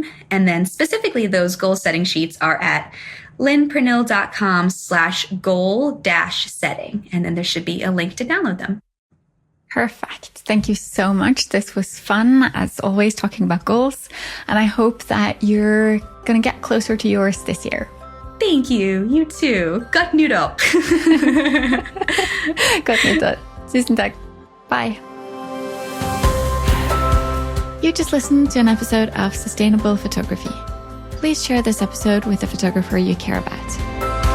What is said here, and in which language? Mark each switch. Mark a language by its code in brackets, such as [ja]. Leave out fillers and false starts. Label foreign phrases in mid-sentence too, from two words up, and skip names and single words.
[en] And then specifically those goal setting sheets are at linpernille.com/goal-setting. And then there should be a link to download them. Perfect. Thank you so much. This was fun, as always, talking about goals. And I hope that you're going to get closer to yours this year. Thank you. You too. [da] Godt nytår. Godt nytår. [no] Tusen takk. [en] Bye. You just listened to an episode of Sustainable Photography. Please share this episode with a photographer you care about.